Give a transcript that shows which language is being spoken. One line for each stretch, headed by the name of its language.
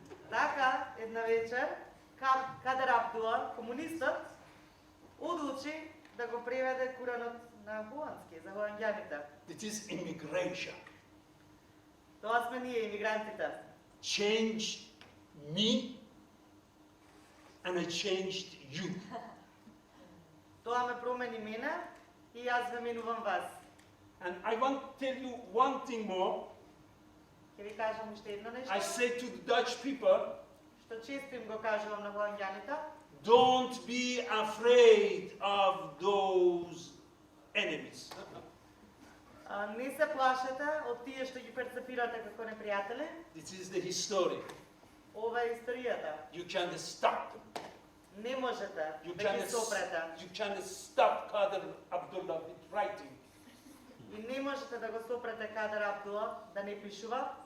Macedonian: Така, една вечер, Кадер Абдула, комунистот, одлучи да го преведе Куранот на холандски за холанѓаните.
English: It is immigration.
Macedonian: Тоа сме ние, имигрантите.
English: Changed me and I changed you.
Macedonian: Тоа ме промени мене и јас ве менувам вас.
English: And I want to tell you one thing more.
Macedonian: Ќе ви кажам уште едно нешто,
English: I say to the Dutch people,
Macedonian: што често им го кажувам на холанѓаните.
English: don't be afraid of those enemies.
Macedonian: Не се плашете од тие што ги перцепирате како непријатели.
English: This is the history.
Macedonian: Ова е историјата.
English: You can't stop them.
Macedonian: Не можете
English: You
Macedonian: да ги
English: can't,
Macedonian: сопрете.
English: you can't stop Kader Abdullah with writing.
Macedonian: И не можете да го сопрете Кадер Абдула да не пишува.